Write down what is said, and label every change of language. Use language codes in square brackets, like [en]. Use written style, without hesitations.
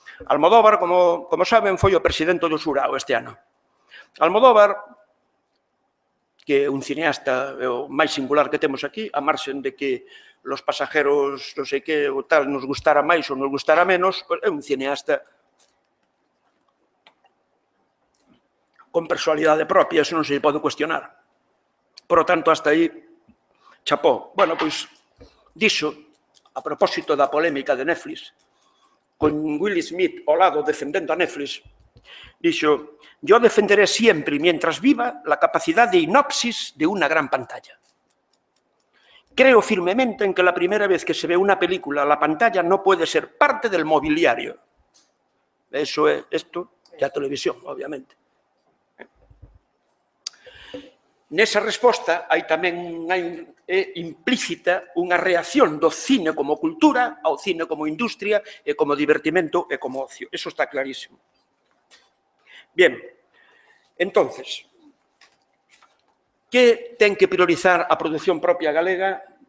[gl] Almodóvar, como saben, foi o presidente do Xurao este ano. Almodóvar, que é un cineasta o máis singular que temos aquí, a marxen de que Los pasajeros, non sei que, o tal, nos gustara máis ou nos gustara menos, é un cineasta con personalidade propia, eso non se pode cuestionar. [es] Por lo tanto, hasta [gl] aí, [es] chapó. [gl] Bueno, pois, dixo, a propósito da polémica de Netflix, con Will Smith ao lado defendendo a Netflix, dixo: [es] yo defenderé siempre, mientras viva, la capacidad de inopsis de una gran pantalla. Creo firmemente en que la primera vez que se ve una película, la pantalla no puede ser parte del mobiliario. Eso es esto [gl] e a televisión, obviamente. Nesa resposta hai tamén implícita unha reacción do cine como cultura ao cine como industria e como divertimento e como ocio. Eso está clarísimo. [es] Bien, entonces, [gl] que ten que priorizar a produción propia galega?